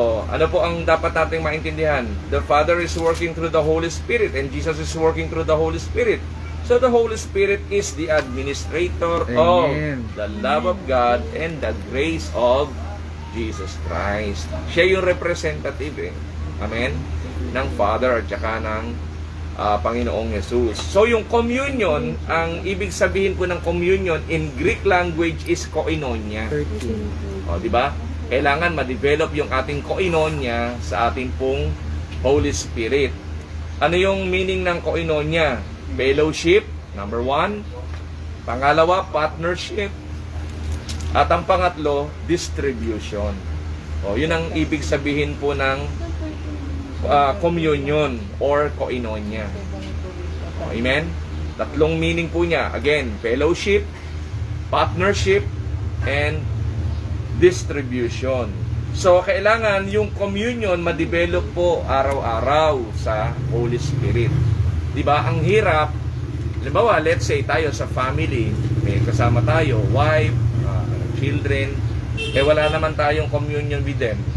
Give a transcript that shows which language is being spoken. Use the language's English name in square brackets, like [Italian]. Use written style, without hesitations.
[Filipino] Ano po ang dapat nating maintindihan? [English] The Father is working through the Holy Spirit and Jesus is working through the Holy Spirit. So the Holy Spirit is the administrator of Amen. the love of God and the grace of Jesus Christ. [Filipino] Siya yung representative Amen? Ng Father at saka ng Panginoong Jesus. So yung communion, ang ibig sabihin po ng communion [English] in Greek language is [Filipino] koinonia. 13. Di ba? Kailangan ma-develop yung ating koinonia sa ating pong Holy Spirit. Ano yung meaning ng koinonia? Fellowship, number 1. Pangalawa, partnership. At ang pangatlo, distribution. Yun ang ibig sabihin po ng communion or koinonia. Amen? Tatlong meaning po niya. [English] Again, fellowship, partnership, and distribution. [Filipino] So, kailangan yung communion ma-develop po araw-araw sa Holy Spirit. Diba? Ang hirap, halimbawa, [English] let's say [Filipino] tayo sa family, may kasama tayo, wife, children, wala naman tayong communion with them.